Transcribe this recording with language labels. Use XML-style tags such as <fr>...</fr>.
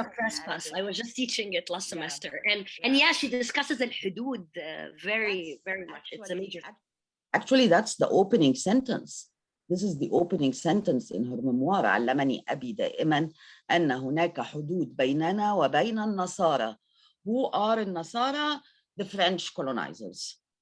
<en>The trespass, I was just teaching it last semester. And yeah, she discusses al-hudud very much. It's a major. Actually, that's the opening sentence. This is the opening sentence in her memoir.</en> <ar>علمني أبي دائما أن هناك حدود بيننا وبين النصارى.</ar> <en>Who are النصارى? The French colonizers.</en>